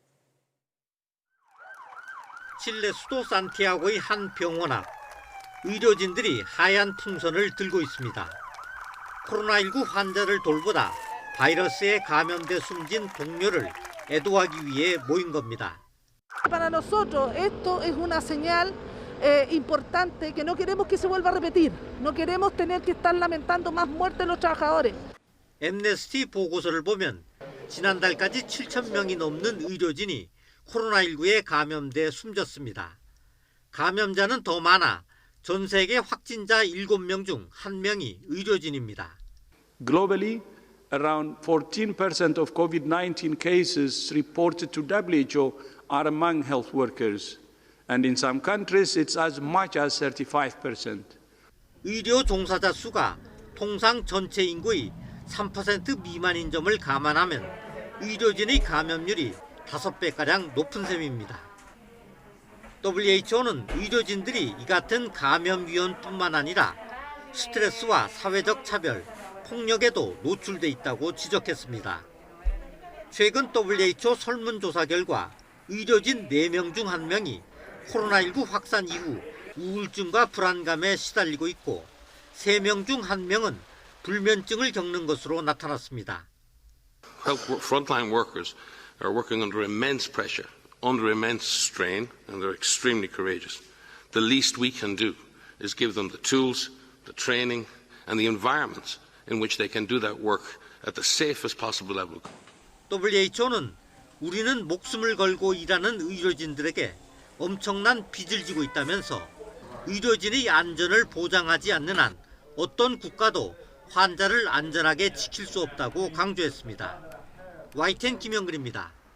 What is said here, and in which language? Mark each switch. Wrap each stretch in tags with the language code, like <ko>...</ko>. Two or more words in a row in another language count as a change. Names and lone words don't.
<ko>칠레 수도 산티아고의 한 병원 앞, 의료진들이 하얀 풍선을 들고 있습니다. 코로나19 환자를 돌보다 바이러스에 감염돼 숨진 동료를 애도하기 위해 모인 겁니다.</ko> <es>Para nosotros esto es una señal importante que no queremos que se vuelva a repetir. No queremos tener que estar lamentando más muertes de los trabajadores.</es> <ko>엠네스티 보고서를 보면 지난달까지 7,000명이 넘는 의료진이 코로나19에 감염돼 숨졌습니다. 감염자는 더 많아 전 세계 확진자 7명 중 1명이 의료진입니다.</ko> <en>Globally, around 14% of COVID-19 cases reported to WHO are among health workers, and in some countries it's as much as 35%.</en> <ko>의료 종사자 수가 통상 전체 인구의 3% 미만인 점을 감안하면 의료진의 감염률이 5배가량 높은 셈입니다. WHO는 의료진들이 이 같은 감염 위험뿐만 아니라 스트레스와 사회적 차별, 폭력에도 노출돼 있다고 지적했습니다. 최근 WHO 설문조사 결과 의료진 4명 중 1명이 코로나19 확산 이후 우울증과 불안감에 시달리고 있고 3명 중 1명은 불면증을 겪는 것으로 나타났습니다.</ko> <en>Frontline workers are working under immense pressure, under immense strain, and they're extremely courageous. The least we can do is give them the tools, the training, and the environments in which they can do that work at the safest possible level.</en> <ko>WHO는 우리는 목숨을 걸고 일하는 의료진들에게 엄청난 빚을 지고 있다면서 의료진의 안전을 보장하지 않는 한 어떤 국가도 환자를 안전하게 지킬 수 없다고 강조했습니다. YTN 김영근입니다.</ko>